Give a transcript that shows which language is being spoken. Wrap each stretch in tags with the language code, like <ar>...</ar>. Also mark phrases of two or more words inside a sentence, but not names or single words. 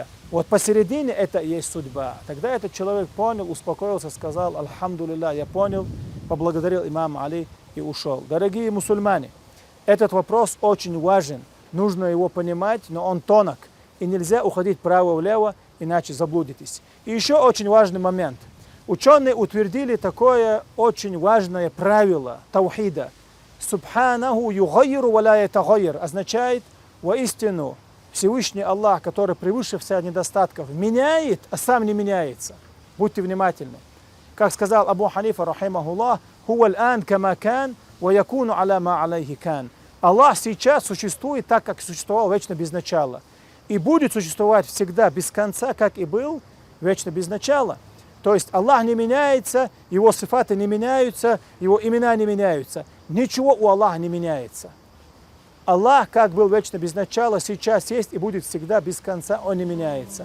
<ru>Вот посередине это и есть судьба. Тогда этот человек понял, успокоился, сказал: «Альхамдулилля, я понял», поблагодарил имама Али и ушел. Дорогие мусульмане, этот вопрос очень важен. Нужно его понимать, но он тонок. И нельзя уходить вправо-влево, иначе заблудитесь. И еще очень важный момент. Ученые утвердили такое очень важное правило таухида.</ru> <ar>«سبحانه يغير ولا يتغير»</ar> <ru>означает: воистину Всевышний Аллах, который превыше всех недостатков, меняет, а сам не меняется. Будьте внимательны. Как сказал Абу Ханифа, рахимахуллах:</ru> <ar>«هو الآن كما كان، ويكون على ما عليه كان».</ar> <ru>Аллах сейчас существует так, как существовал вечно без начала. И будет существовать всегда без конца, как и был вечно без начала. То есть Аллах не меняется, Его сифаты не меняются, Его имена не меняются. Ничего у Аллаха не меняется. Аллах, как был вечно без начала, сейчас есть и будет всегда без конца, Он не меняется.</ru>